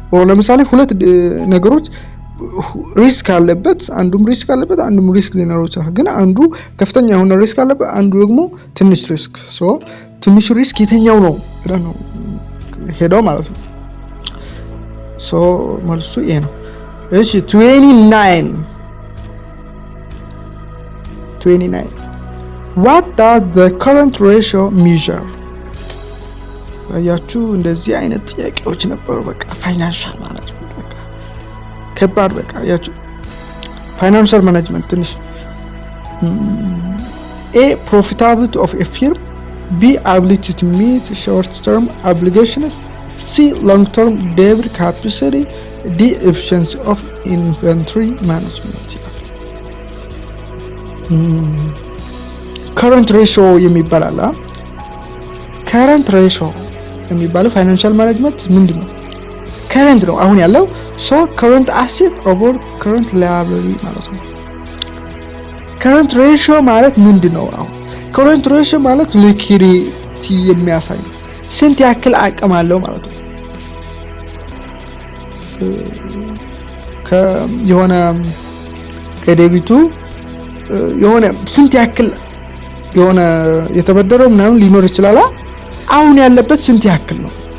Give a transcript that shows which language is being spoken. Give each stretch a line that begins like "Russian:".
Amharic: ለምሳሌ ሁለት ነገሮች ሪስክ አለበት፣ አንዱም ሪስክ አለበት፣ አንዱም ሪስክ ሊኖረው ይችላል። ግን አንዱ ከፍተኛ የሆነ ሪስክ አለበት፣ አንዱ ደግሞ ትንሽ ሪስክ። ትንሽ ሪስክ የተኛው ነው ነው ሄደው ማለት ነው። መልሱ ይሄ ነው። እሺ 29
English: what does the current ratio measure?
Amharic: ያያችሁ እንደዚህ አይነት ጥያቄዎች ነበሩ። በቃ ፋይናንሻል ማኔጅመንት በቃ ከባድ በቃ ያያችሁ ፋይናንሻል ማኔጅመንት ትንሽ
English: A profitability of a firm, B ability to meet short-term obligations, C long-term debt capacity, D efficiency of inventory management.
Amharic: current ratio የሚባል አለ። current ratio የሚባለው ፋይናንሻል ማኔጅመንት ምንድነው? current ነው አሁን ያለው
English: current asset over current liability
Amharic: ማለት ነው። current ratio ማለት ምንድነው? አሁን current ratio ማለት ሊኩዊዲቲ የሚያሳይ ስንት ያክል አቅም አለው ማለት ነው። የሆነ ከዴቢቱ የሆነ ስንት ያክል የሆነ የተበደረው ምናምን ሊኖር ይችላል። አሁን ያለበት ስንት ያክል ነው?